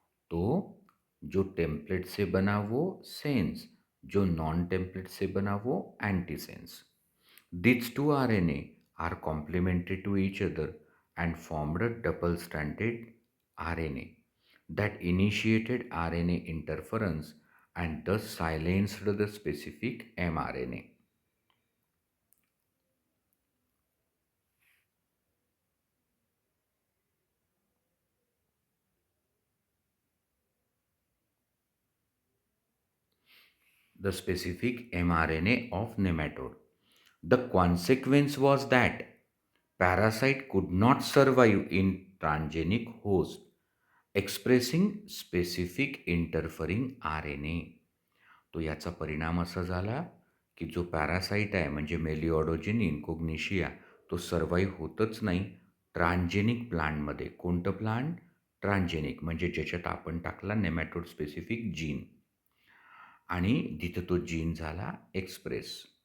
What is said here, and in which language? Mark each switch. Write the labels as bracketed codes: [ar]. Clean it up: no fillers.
[hi] तो जो टेम्पलेट से बना वो सेंस, जो नॉन टेम्पलेट से बना वो antisense. [en] These two RNA are complementary to each other and formed a double-stranded RNA that initiated RNA interference and thus silenced the specific mRNA. The specific mRNA of nematode. The consequence was that parasite could not survive in transgenic host expressing specific interfering RNA. [mr] तो याचा परिणाम असा झाला की जो parasite आहे म्हणजे मेलिऑडोजिन इन्कोग्निशिया तो सर्वाईव्ह होतच नाही ट्रान्जेनिक प्लांटमध्ये. कोणतं प्लांट? ट्रान्जेनिक, म्हणजे ज्याच्यात आपण टाकला नेमॅटोड स्पेसिफिक जीन आणि तिथं तो जीन झाला एक्सप्रेस.